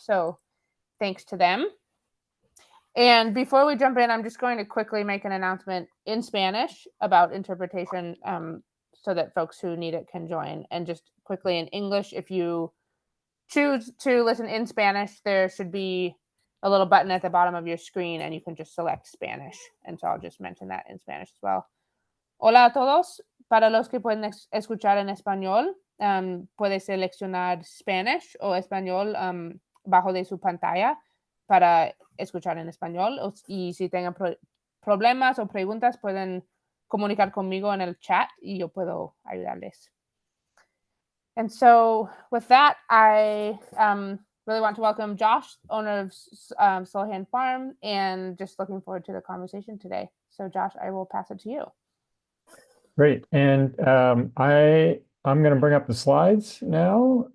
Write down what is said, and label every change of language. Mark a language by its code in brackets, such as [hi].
[en] So thanks to them. And before we jump in, I'm just going to quickly make an announcement in Spanish about interpretation so that folks who need it can join. And just quickly in English, if you choose to listen in Spanish, there should be a little button at the bottom of your screen and you can just select Spanish. And so I'll just mention that in Spanish as well. [es] Hola a todos. Para los que pueden escuchar en español, puede seleccionar Spanish o español bajo de su pantalla para escuchar en español, y si tengan problemas o preguntas pueden comunicar conmigo en el chat y yo puedo ayudarles. [en] And so with that, I really want to welcome Josh, owner of Solhan Farm, and just looking forward to the conversation today. So Josh, I will pass it to you. Great. And I'm going to bring up the slides now.